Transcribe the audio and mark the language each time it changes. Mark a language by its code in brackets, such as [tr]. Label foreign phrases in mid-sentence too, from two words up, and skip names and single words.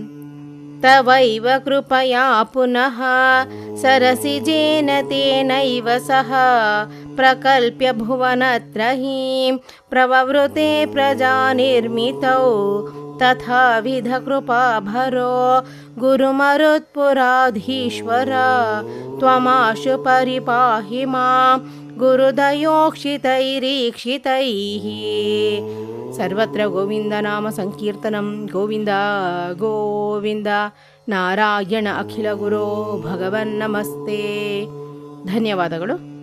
[sa] तवैव कृपया पुनः सरसिजेन तेनैव सह प्रकल्प्य भुवनत्रयीं प्रववृते प्रजा निर्मितौ तथाविध कृपाभरो गुरुमरुत्पुराधीश्वर त्वमाशु परिपाहि मां गुरुदयोक्षितैरीक्षितैः. सर्वत्र गोविन्द नाम संकीर्तनम्. ಗೋವಿಂದ ಗೋವಿಂದ. नारायण अखिल गुरो भगवन् नमस्ते. ಧನ್ಯವಾದಗಳು.